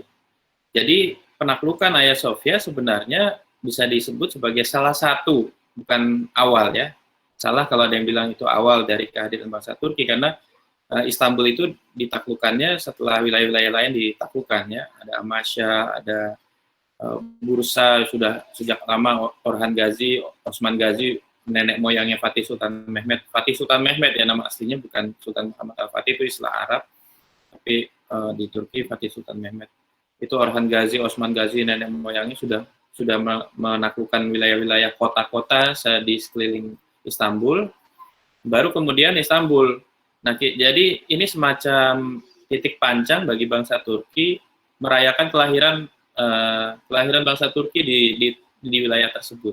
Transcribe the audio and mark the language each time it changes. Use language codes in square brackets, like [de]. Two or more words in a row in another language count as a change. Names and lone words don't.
[id] Jadi penaklukan Hagia Sophia sebenarnya bisa disebut sebagai salah satu, bukan awal ya. Salah kalau ada yang bilang itu awal dari kehadiran bangsa Turki, karena Istanbul itu ditaklukkannya setelah wilayah-wilayah lain ditaklukkan ya. Ada Amasya, ada Bursa, sudah sejak lama Orhan Gazi, Osman Gazi, nenek moyangnya Fatih Sultan Mehmet. Fatih Sultan Mehmet ya nama aslinya, bukan Sultan Muhammad Al-Fatih, itu istilah Arab. Tapi di Turki Fatih Sultan Mehmet. Itu Orhan Gazi, Osman Gazi, nenek moyangnya sudah menaklukkan wilayah-wilayah kota-kota di sekeliling Istanbul. Baru kemudian Istanbul. Nah, jadi ini semacam titik panjang bagi bangsa Turki merayakan kelahiran bangsa Turki di wilayah tersebut.